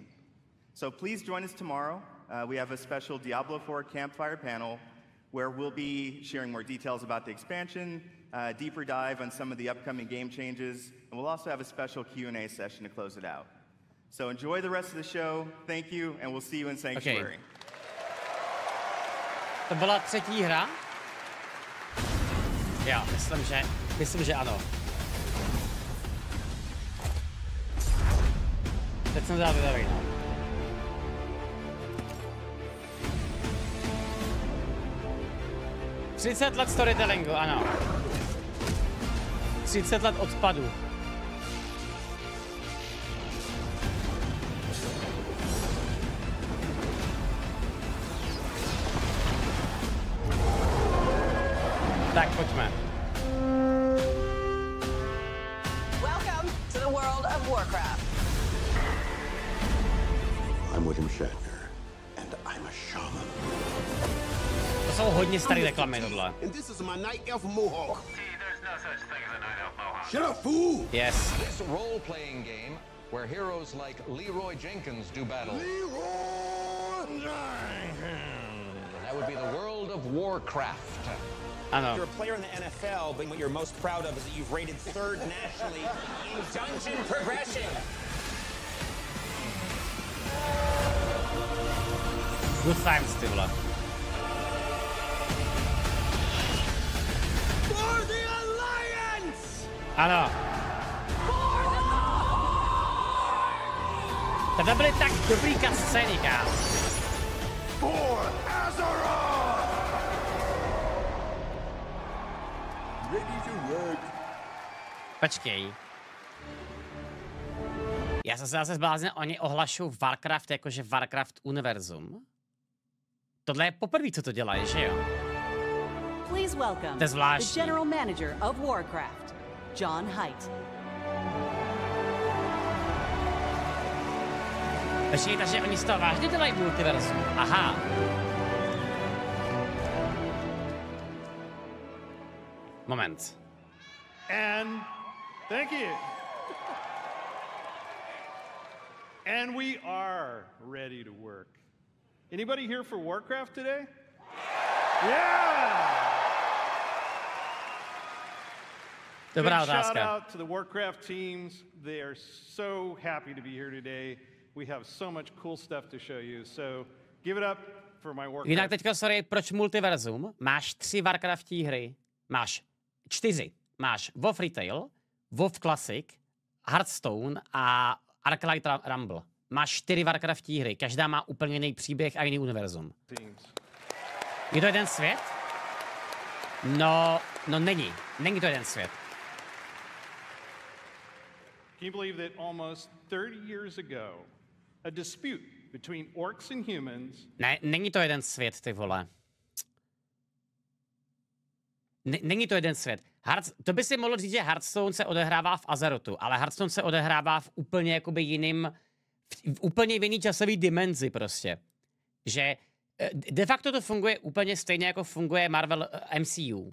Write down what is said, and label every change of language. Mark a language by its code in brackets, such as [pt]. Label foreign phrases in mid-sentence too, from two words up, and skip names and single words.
[en] So please join us tomorrow. We have a special Diablo 4 campfire panel where we'll be sharing more details about the expansion, deeper dive on some of the upcoming game changes, and we'll also have a special Q&A session to close it out. So enjoy the rest of the show. Thank you, and we'll see you in Sanctuary. [cs] Okay. To byla třetí hra? Jo, myslím, že ano. Teď jsem zvědavý, no. $30 let storytellingu, ano. 30 let odpadu. Tak, pojďme. [en] Welcome to the world of Warcraft. I'm William Shatner, and I'm a shaman. [cs] To jsou hodně staré reklamy, tohle. [en] And this is my night elf mohawk. See, there's no such thing as a night elf mohawk. Shut up, fool! Yes. It's a role-playing game where heroes like Leroy Jenkins do battle. Leroy Jenkins! That would be the world of Warcraft. [cs] Ano. [en] You're a player in the NFL, but what you're most proud of is that you've rated 3rd nationally in dungeon progression. Good times, [cs] ty vole. [en] For the Alliance! [cs] Ano. [en] For the [cs] To byly tak dobrý scény, kámo. [en] For Azeroth! Ready to work. [cs] Počkej. Já jsem se zase zbláznil, oni ohlašují Warcraft jakože Warcraft univerzum. Tohle je poprvé, co to dělají, že jo? [en] Please welcome the General Manager of Warcraft, John Haidt. [cs] Takže oni z toho vážně dělají multiverzum. Aha. Moment. [en] And thank you. And we are ready to work. Anybody here for Warcraft today? Yeah! [cs] Dobrá [en] Big shout [cs] otázka. [en] out to the Warcraft teams. They are so happy to be here today. We have so much cool stuff to show you. So give it up for my Warcraft. [cs] Jinak teďka, sorry, proč multiverzum? Máš 3 Warcraftí hry. Máš 4. Máš WoW Retail, WoW Classic, Hearthstone a Arclight Rumble. Máš 4 Warcraftí hry. Každá má úplně jiný příběh a jiný univerzum. Je to jeden svět? No není. Není to jeden svět. [en] Can you believe that almost 30 years ago, a dispute between orcs and humans... [cs] Ne, není to jeden svět, ty vole. Není to jeden svět. To by si mohl říct, že Hearthstone se odehrává v Azerotu, ale Hearthstone se odehrává v úplně jakoby jiným, v úplně v jiný časový dimenzi prostě. Že de facto to funguje úplně stejně, jako funguje Marvel MCU.